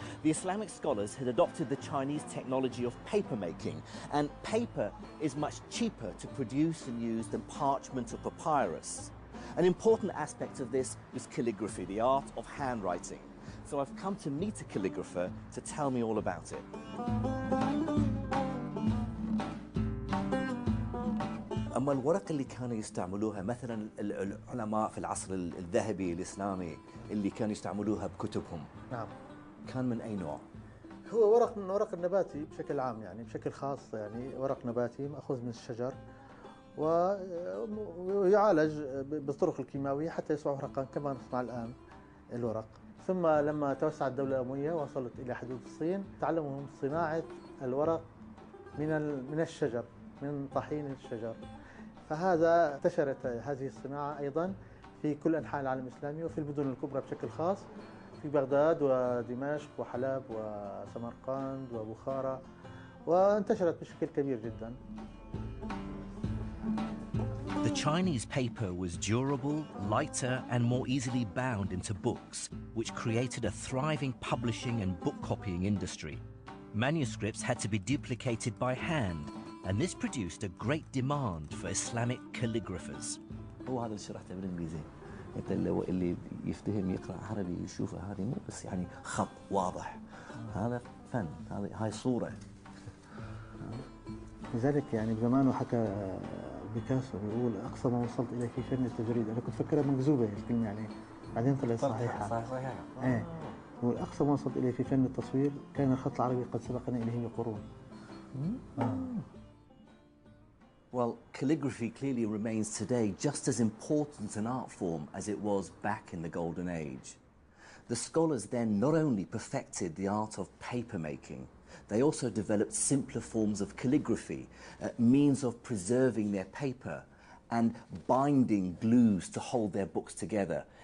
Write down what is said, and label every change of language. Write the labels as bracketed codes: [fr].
[en] The Islamic scholars had adopted the Chinese technology of paper making, and paper is much cheaper to produce and use than parchment or papyrus. An important aspect of this was calligraphy, the art of handwriting. So I've come to meet a calligrapher to tell me all about it. [ar] أما الورق اللي كانوا يستعملوها مثلا العلماء في العصر الذهبي الإسلامي اللي كانوا يستعملوها بكتبهم. نعم. كان من أي نوع؟ هو ورق من ورق النباتي بشكل عام، يعني بشكل خاص، يعني ورق نباتي مأخوذ من الشجر ويعالج بالطرق الكيماوية حتى يصبح ورقا كما نصنع الآن الورق. ثم لما توسعت الدولة الأموية وصلت إلى حدود الصين، تعلموا صناعة الورق من الشجر، من طحين الشجر. فهذا انتشرت هذه الصناعة أيضا في كل أنحاء العالم الإسلامي وفي المدن الكبرى بشكل خاص، في بغداد ودمشق وحلب وسمرقند وبخارى، وانتشرت بشكل كبير جدا. [en] The Chinese paper was durable, lighter, and more easily bound into books, which created a thriving publishing and book copying industry. Manuscripts had to be duplicated by hand, and this produced a great demand for Islamic calligraphers. [ar] هو هذا اللي شرحته بالإنجليزي. اللي يفتهم يقرأ عربي يشوفه هذه مو بس يعني خط واضح. هذا فن، هاي صورة. لذلك يعني بزمانه حكى بيكاسو بيقول أقصى ما وصلت إليه في فن التجريد، أنا كنت فكرها مكذوبة الكلمة يعني، بعدين طلعت صحيحة. صحيحة. إيه. والأقصى ما وصلت إليه في فن التصوير كان الخط العربي قد سبقنا إليه بقرون. [en] Well, calligraphy clearly remains today just as important an art form as it was back in the Golden Age. The scholars then not only perfected the art of paper making, they also developed simpler forms of calligraphy, means of preserving their paper and binding glues to hold their books together.